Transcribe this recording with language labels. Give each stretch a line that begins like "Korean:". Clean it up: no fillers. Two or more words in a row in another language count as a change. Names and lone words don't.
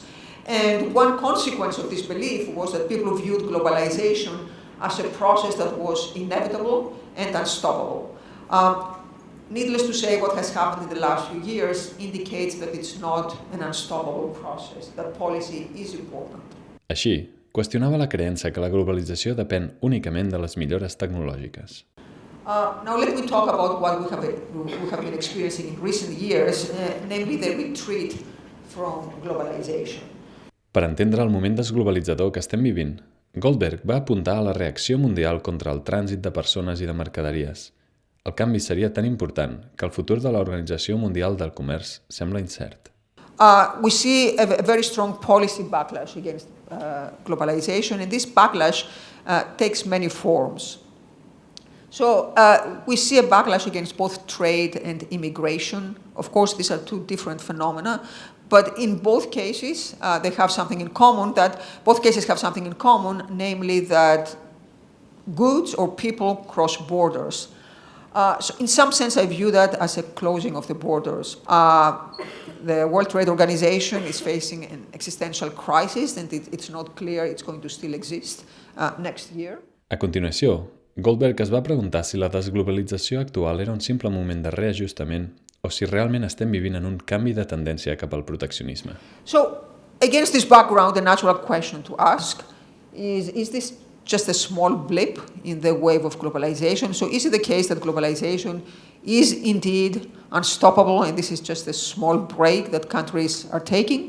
English: And one consequence of this belief was that people viewed globalization as a process that was inevitable and unstoppable. Needless to say, what has happened in the last few years indicates that it's not an unstoppable process, that policy is important.
Catalan: Així, qüestionava la creença que la globalització depèn únicament de les millores tecnològiques.
English: Now let me talk about what we have been experiencing in recent years, namely the retreat from globalization.
Catalan: Per entendre el moment desglobalitzador que estem vivint, Goldberg va apuntar a la reacció mundial contra el trànsit de persones i de mercaderies. El canvi seria tan important que el futur de l'Organització Mundial del Comerç sembla incert.
English: We see a very strong policy backlash against globalization, and this backlash takes many forms. So we see a backlash against both trade and immigration. Of course, these are two different phenomena, but in both cases, they have something in common. Both cases have something in common, namely that goods or people cross borders. So in some sense, I view that as a closing of the borders. The World Trade Organization is facing an existential crisis, and it's not clear it's going to still exist next year.
Catalan: A continuació, Goldberg es va preguntar si la desglobalització actual era un simple moment de reajustament o si realment estem vivint en un canvi de tendència cap al proteccionisme.
English: So, against this background, the natural question to ask is this just a small blip in the wave of globalization? So is it the case that globalization is indeed unstoppable and this is just a small break that countries are taking?